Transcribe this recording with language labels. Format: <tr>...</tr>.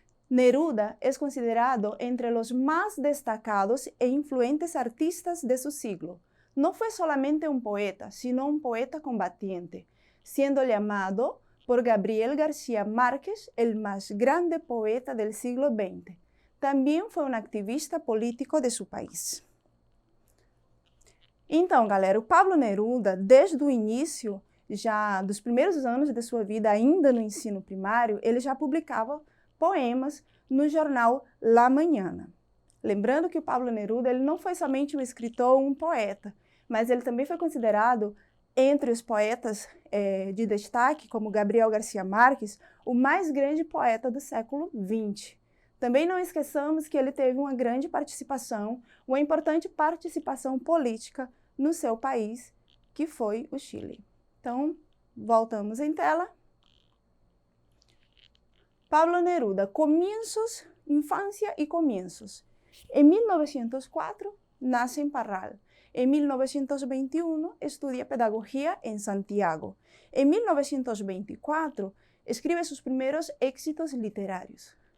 <es>Neruda es considerado entre los más destacados e influentes artistas de su siglo. No fue solamente un poeta, sino un poeta combatiente, siendo llamado por Gabriel García Márquez el más grande poeta del siglo XX. También fue un activista político de su país.</es> <pt>Então, galera, o Pablo Neruda, desde o início, já dos primeiros anos de sua vida, ainda no ensino primário, ele já publicava poemas no jornal La Mañana. Lembrando que o Pablo Neruda ele não foi somente um escritor ou um poeta, mas ele também foi considerado, entre os poetas de destaque, como Gabriel García Márquez, o mais grande poeta do século XX. Também não esqueçamos que ele teve uma grande participação, uma importante participação política no seu país, que foi o Chile. Então, voltamos em tela.</pt> <es>Pablo Neruda, comienzos, infancia y comienzos. En 1904 nace en Parral. En 1921 estudia pedagogía en Santiago. En 1924 escribe sus primeros éxitos literarios.</es>